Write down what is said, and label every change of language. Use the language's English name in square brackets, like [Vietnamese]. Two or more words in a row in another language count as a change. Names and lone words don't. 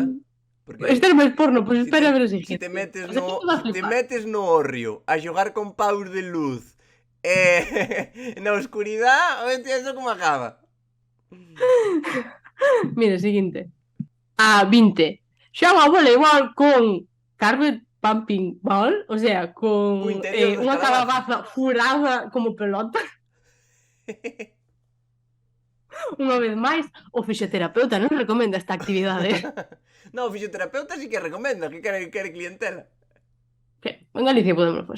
[Galician] Porque este era máis porno, pois espera a ver o siguiente. Se te metes no hórreo a xogar con paus de luz na oscuridad, o entiendo como acaba. Mira, seguinte. A 20. Xoga ao voleibol con [English] carpet pumping ball, [Spanish] o sea, [Galician] Co con interior das unha calabazas. calabaza furada como pelota. Unha vez máis, o fisioterapeuta non recomenda esta actividade. No, o fisioterapeuta sí que recomenda, que quere clientela. Que en Galicia podemos facer.